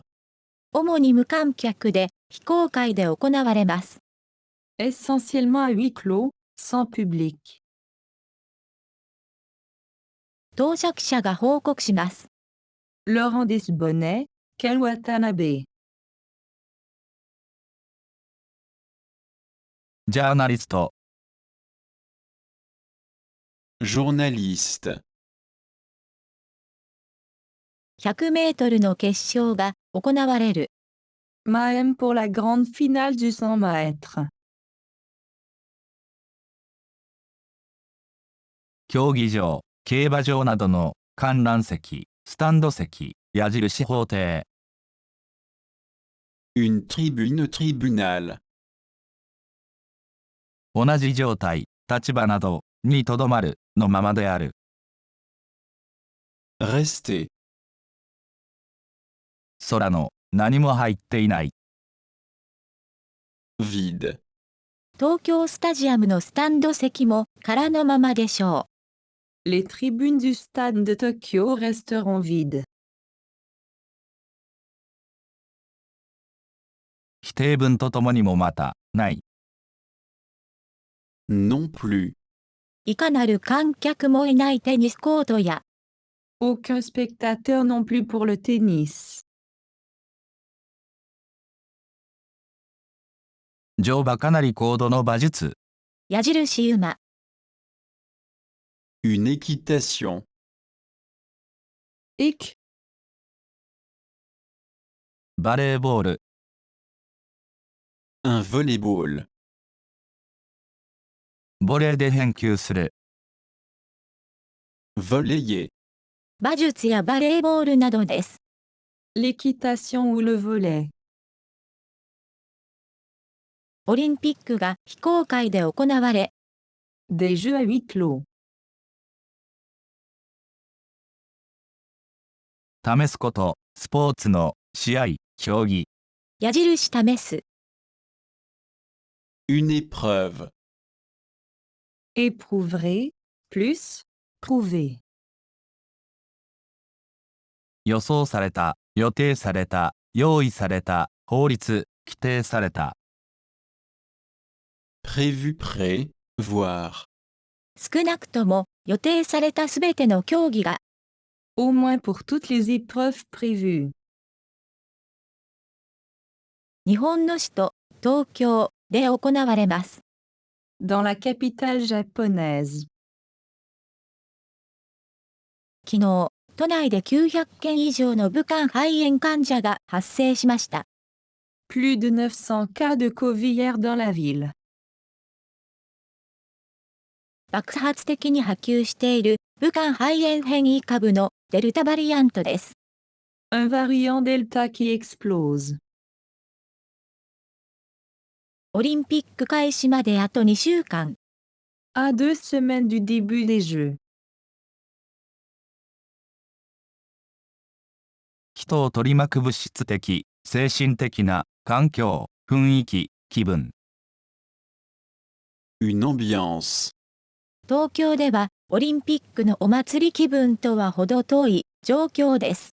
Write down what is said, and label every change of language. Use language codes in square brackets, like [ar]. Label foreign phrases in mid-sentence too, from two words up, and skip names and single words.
[ja] 主に無観客で非公開で行われます。 [fr] Essentiellement à huis clos, sans public. [ja] 到着者が報告します。 [fr] Laurent Desbonnet, Ken Watanabe. [ja] ジャーナリスト。 [fr] Journaliste. [ja] 100メートルの決勝が行われる。 [fr] Mahem pour la grande finale du 100 mètres. [ja] 競技場、競馬場などの観覧席、スタンド席、矢印法廷。 [fr] Une tribune tribunal. [ja] 同じ状態、立場などにとどまるのままである。 [fr] Rester. [ja] 空の何も入っていない。 [fr] Vide. [ja] 東京スタジアムのスタンド席も空のままでしょ [fr] Les tribunes du stade de Tokyo resteront vides. [ja] 否定文とともにもまた、ない。 [fr] Non plus. [ja] う。いかなる観客もいないテニスコートや、 [fr] Aucun spectateur non plus pour le tennis. [ja] 乗馬かなり高度の馬術。矢印馬、 [fr] Une équitation. Hic, [ja] バレーボール。 [fr] Un volleyball. [ja] ボレーで返球する。 [fr] Volleyer. [ja] 馬術やバレーボールなどです。 [fr] l'équitation ou le volley. [ja] オリンピックが非公開で行われ、 [fr] Des jeux à huis clos. [ja] 試すこと、スポーツの試合、競技。矢印試す。 [fr] Une épreuve. Éprouverai, plus, prouver. [ja] 予想された、予定された、用意された、法律、規定された。 [fr] Prévu prêt, voir. [ja] 少なくとも予定されたすべての競技が、 [fr] Au moins pour toutes les épreuves prévues. [ja] 日本の首都、東京で行われます。 [fr] Dans la capitale japonaise. [ja] 昨日、都内で900件以上の武漢肺炎患者が発生しました。 [fr] Plus de 900 cas de Covid hier dans la ville. [ja] 爆発的に波及している武漢肺炎変異株のデルタバリアントです。 [fr] Un variant Delta qui explose. [ja] オリンピック開始まであと2週間。 [fr] À 2 semaines du début des Jeux. [ja] 人を取り巻く物質的、精神的な、環境、雰囲気、気分。 [fr] Une ambiance. [ja] 東京ではオリンピックのお祭り気分とは程遠い状況です。